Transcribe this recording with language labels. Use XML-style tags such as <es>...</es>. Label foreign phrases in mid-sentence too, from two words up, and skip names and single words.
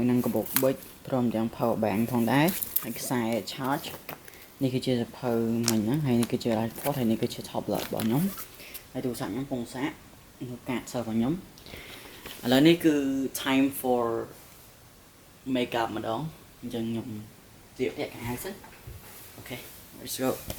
<km>នឹងកាបូបប៊ិចព្រមទាំង</km> <en>power bank</en> <km>ផងដែរហើយខ្សែ charge នេះគឺជាសភៅមិញហ្នឹងហើយនេះគឺជា report ហើយនេះគឺជា tablet របស់ខ្ញុំហើយទូរស័ព្ទខ្ញុំពងសាកនៅកាតសិស្សរបស់ខ្ញុំឥឡូវនេះគឺ</km> <en>time for makeup</en> <km>ម្ដងអញ្ចឹងខ្ញុំជៀបពាក់កៅអៅសិនអូខេ</km> <en>let's go</en>